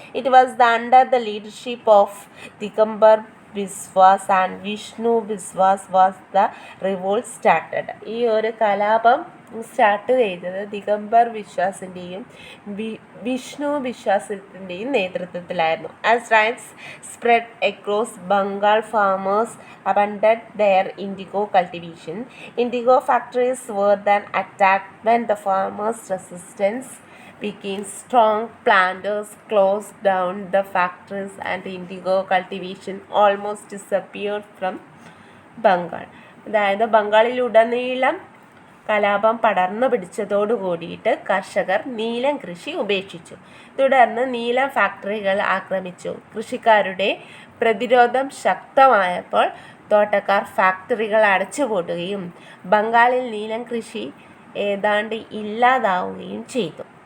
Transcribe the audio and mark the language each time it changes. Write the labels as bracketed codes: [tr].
[en] It was under the leadership of Digambar Biswas and Vishnu Biswas was the revolt started. [ml] ഈ ഒരു കലാപം start ചെയ്തത് ദിഗംബർ വിശ്വാസിൻ്റെയും വിഷ്ണു വിശ്വാസത്തിൻ്റെയും നേതൃത്വത്തിലായിരുന്നു. [en] As riots spread across Bengal, farmers abandoned their indigo cultivation. Indigo factories were then attacked. When the farmers' resistance became strong, planters closed down the factories and indigo cultivation almost disappeared from Bengal. [ml] അതായത് ബംഗാളിലുടനീളം കലാപം പടർന്നു പിടിച്ചതോടു കൂടിയിട്ട് കർഷകർ നീലം കൃഷി ഉപേക്ഷിച്ചു. തുടർന്ന് നീലം ഫാക്ടറികൾ ആക്രമിച്ചു. കൃഷിക്കാരുടെ പ്രതിരോധം ശക്തമായപ്പോൾ തോട്ടക്കാർ ഫാക്ടറികൾ അടച്ചുപൂട്ടുകയും ബംഗാളിൽ നീലം കൃഷി ഏതാണ്ട് ഇല്ലാതാവുകയും ചെയ്തു.